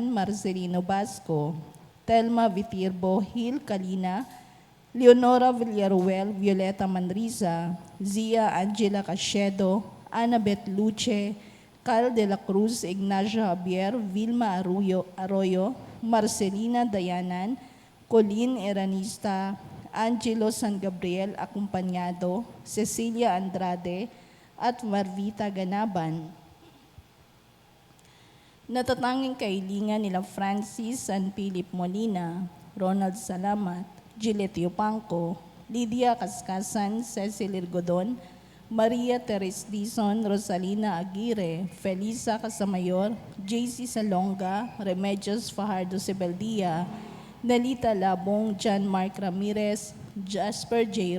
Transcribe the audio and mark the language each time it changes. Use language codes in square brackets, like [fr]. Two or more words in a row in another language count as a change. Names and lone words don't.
[tl] Marcelino Basco, Telma Vitirbo, Hil Kalina, Leonora Villaruel, Violeta Manriza, Zia Angela Cachedo, Annabeth Luce, Carl de la Cruz, Ignacio Javier, Vilma Arroyo, Marcelina Dayanan, Colin Eranista, Angelo San Gabriel Acompañado, Cecilia Andrade, at Marvita Ganaban. Natatanging kahilingan nila Francis and Philip Molina, Ronald Salamat, Giletio Panco, Lydia Cascasan, Cecil Irgodon, Maria Teres Dizon, Rosalina Aguirre, Felisa Casamayor, JC Salonga, Remedios Fajardo Sebeldia, Nelita Labong, John Mark Ramirez, Jasper J.